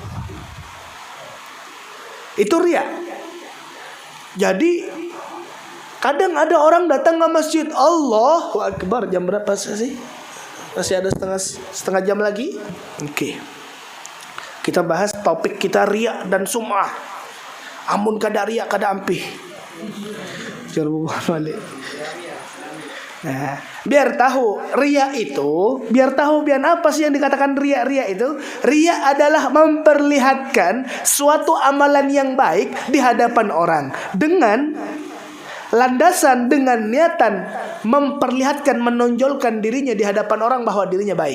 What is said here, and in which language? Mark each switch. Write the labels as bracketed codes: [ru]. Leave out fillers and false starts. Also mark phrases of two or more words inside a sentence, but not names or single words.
[id] Itu riya. Jadi kadang ada orang datang ke masjid, [ar] الله أكبر, [id] jam berapa sih? Masih ada setengah jam lagi. Oke. Kita bahas topik kita riya dan sum'ah. [bjn] Amun kada riya kada ampih. [id] Balik. Nah, biar tahu riya itu, biar tahu biar apa sih yang dikatakan riya. Riya itu, riya adalah memperlihatkan suatu amalan yang baik di hadapan orang dengan landasan, dengan niatan memperlihatkan, menonjolkan dirinya di hadapan orang bahwa dirinya baik.